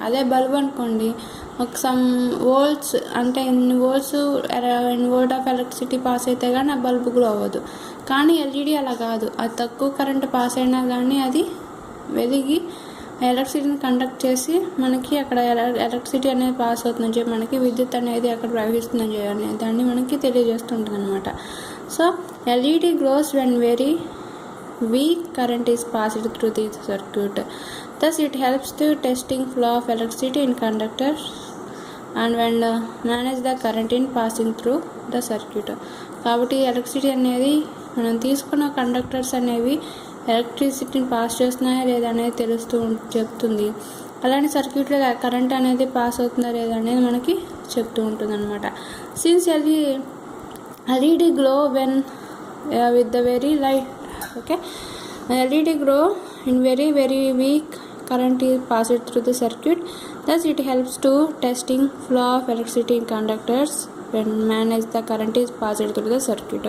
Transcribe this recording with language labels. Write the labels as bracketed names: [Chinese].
[Telugu] అదే బల్బ్ అనుకోండి, ఒక సమ్ వోల్ట్స్ అంటే ఎన్ని వోల్ట్ ఆఫ్ ఎలక్ట్రిసిటీ పాస్ అయితే కానీ ఆ బల్బ్ గ్లో అవ్వదు. కానీ ఎల్ఈడి అలా కాదు, అది తక్కువ కరెంట్ పాస్ అయినా కానీ అది వెలిగి ఎలక్ట్రిసిటీని కండక్ట్ చేసి మనకి అక్కడ ఎలక్ట్రిసిటీ అనేది పాస్ అవుతుందని చెప్పి మనకి విద్యుత్ అనేది అక్కడ ప్రవహిస్తుందని చెప్పి దాన్ని మనకి తెలియజేస్తుంటుంది అనమాట. [English] So LED glows when very weak current is passed through the circuit. Thus it helps to testing flow of electricity in conductors and when manage the current in passing through the circuit. [Telugu] కాబట్టి electricity అనేది మనం తీసుకున్న conductors అనేవి ఎలక్ట్రిసిటీని pass చేస్తున్నాయా లేదా అనేది చెప్తుంది. అలానే సర్క్యూట్లో కరెంట్ అనేది పాస్ అవుతుందా లేదా అనేది మనకి చెప్తూ ఉంటుంది అనమాట. [English] Since LED glow when with the very light, okay, LED glow in very weak current is passed through the circuit. Thus it helps to testing flow of electricity in conductors when manage the current is passed through the circuit.